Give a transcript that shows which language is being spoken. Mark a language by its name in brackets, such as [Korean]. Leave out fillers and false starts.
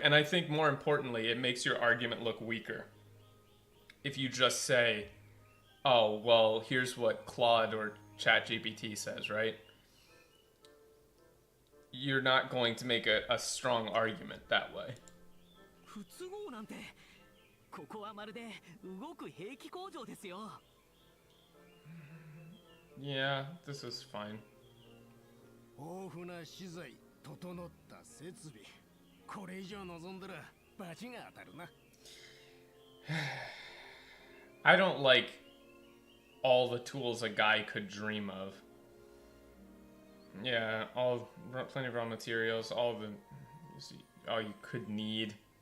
[English] And I think, more importantly, it makes your argument look weaker. If you just say, oh, well, here's what Claude or ChatGPT says, right? You're not going to make a strong argument that way. [Japanese] 不都合なんて、ここはまるで動く兵器工場ですよ。 [English] Yeah, this is fine. [Japanese] 豊富な資材、整った設備。これ以上望んだらバチが当たるな。 [English] I don't like all the tools a guy could dream of. Yeah, plenty of raw materials, all you could need.